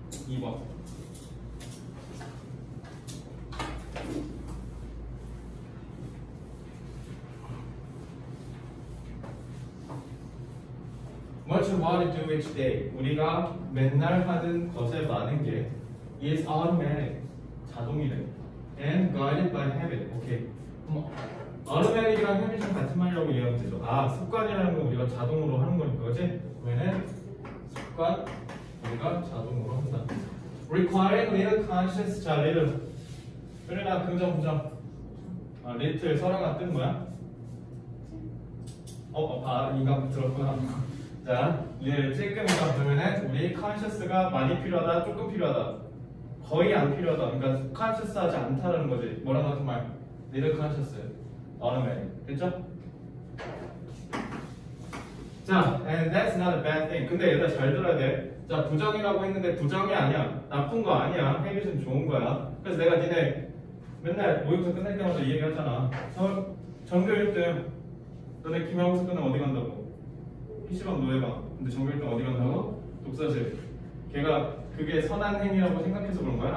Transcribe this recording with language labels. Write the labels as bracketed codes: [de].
[en] (2번) What you want to do each day? [ko] 우리가 맨날 하는 것에 많은 게 [en] is automatic, [ko] 자동이래. [en] And guided by habit. 오케이. [ko] automatic이랑 habit이랑 같은 말이라고 이해하면 되죠. 아, 습관이라는 건 우리가 자동으로 하는 거니까, 그렇지? 그러면은 습관 우리가 자동으로 한다. [en] Requiring little conscious. 자, little. [ko] 그러나 긍정 부정. 아, little 서랑아 뜬 거야? 이가 들었구나. 자, 찔끔이다 그러면은 우리 conscious가 많이 필요하다, 조금 필요하다, 거의 안 필요하다. 그러니까 conscious하지 않다라는 거지. 뭐랑 같은 말? [en] little conscious, automatic. [ko] 됐죠? [en] 자, and that's not a bad thing. [ko] 근데 얘들아 잘 들어야 돼. 자, 부정이라고 했는데 부정이 아니야. 나쁜 거 아니야. habit은 좋은 거야. 그래서 내가 니네 맨날 모의고사 끝날 때마다 이 얘기 하잖아. 전교 1등 너네 기말고사 끝나면 어디 간다고? PC방 노래방. 근데 전교 1등 어디 간다고? 독서실. 걔가 그게 선한 행위라고 생각해서 그런 거야?